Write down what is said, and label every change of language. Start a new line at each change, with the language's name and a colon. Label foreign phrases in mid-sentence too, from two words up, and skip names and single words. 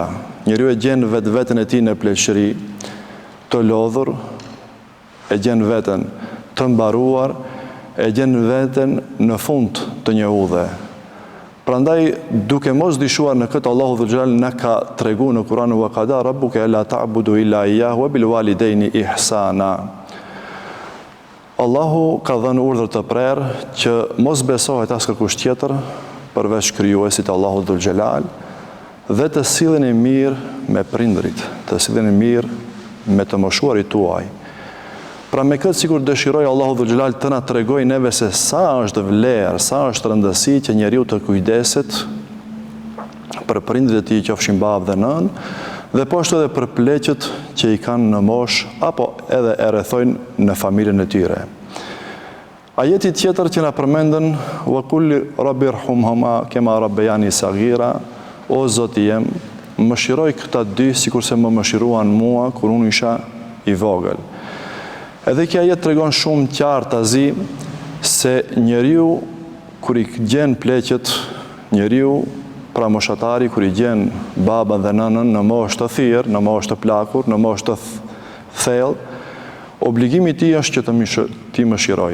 Albanian: Njeriu e gjen vetveten e tij në pleqëri, të lodhur, e gjen veten të mbaruar, e gjen veten në fund të një udhe. Prandaj, duke mos dishuar në këtë, Allahu Dhul Xhelal na ka treguar në Kur'an:
Arabic: وقضى ربك ألا تعبدوا إلا إياه وبالوالدين إحسانا.
Albanian: Allahu ka dhënë urdhër të prerë që mos besohet as kërkush tjetër përveç krijuesit Allahu Dhul Xhelal dhe të silleni mirë me prindrit, të silleni mirë me të moshuarit tuaj. Pra me këtë sikur dëshiroj Allahu Dhul Xhelal të na tregoj neve se sa është vlerë, sa është rëndësi që njeriu të kujdeset për prindrit e tij, qofshin babë dhe nënë, dhe po ashtu edhe për pleqët që i kanë në moshë apo edhe e rrethojnë në familjen e tyre. Ajeti tjetër që na përmendën:
Arabic: وقل رب ارحمهما كما ربياني صغيرا,
Albanian: o Zoti jem, mëshiroj këta dy sikurse më mëshiruan mua kur unë isha i vogël. Edhe kjo ajet tregon shumë qartë azi se njeriu kur i gjen pleqët, njeriu pra moshatari kur i gjen babën dhe nënën në moshë të thirr, në moshë të plakur, në moshë të thellë, Obligimi i tij është që ti mëshiroj.